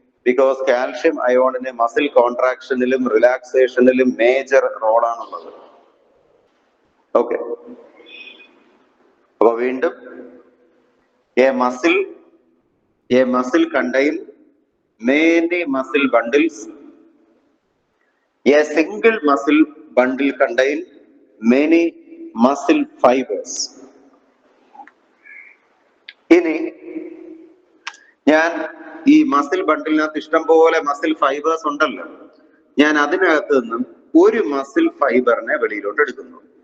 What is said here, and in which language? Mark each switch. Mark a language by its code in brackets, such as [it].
[ml] Because calcium അയോണിന് muscle കോൺട്രാക്ഷനിലും റിലാക്സേഷനിലും major റോളാണുള്ളത്. Okay, അപ്പൊ വീണ്ടും [en] A muscle contain many muscle bundles. A single muscle bundle contain many muscle fibers. [ml] ഇനി ഞാൻ ഈ muscle ബണ്ടിലിനകത്ത് ഇഷ്ടം പോലെ മസിൽ ഫൈബേഴ്സ് ഉണ്ടല്ലോ, ഞാൻ അതിനകത്ത് നിന്നും ഒരു മസിൽ ഫൈബറിനെ വെളിയിലോട്ട് എടുക്കുന്നു.